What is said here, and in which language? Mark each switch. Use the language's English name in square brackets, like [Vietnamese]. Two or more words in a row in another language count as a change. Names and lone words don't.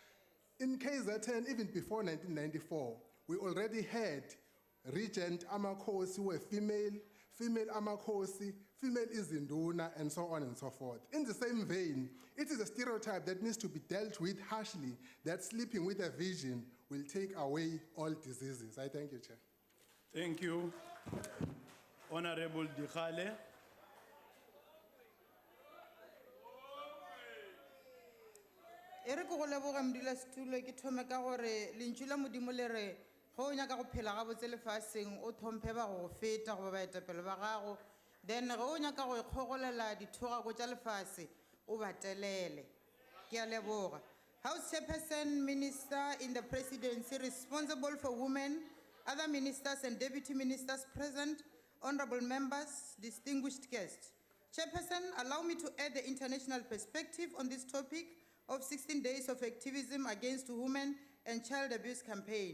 [English] In KZN, even before 1994, we already had regent amakhosi who were female amakhosi, female izinduna, and so on and so forth. In the same vein, it is a stereotype that needs to be dealt with harshly, that sleeping with a vision will take away all diseases. I thank you, Chair. Thank you. Honorable Dikhale. [Northern Sotho] Ere ko go leboga modula setulo ke thome ka gore lentšu la modimo le re go o nyaka go phela gabotse lefatsheng o tlhomphe ba go feta goba baetapele ba gago, then ge o nyaka go ikgogolela dithogako tša lefatshe o batelele. Ke a leboga. [English] House Chairperson, Minister in the Presidency responsible for women, other ministers and deputy ministers present, honorable members, distinguished guests. Chairperson, allow me to add the international perspective on this topic of 16 Days of Activism Against Women and Child Abuse campaign.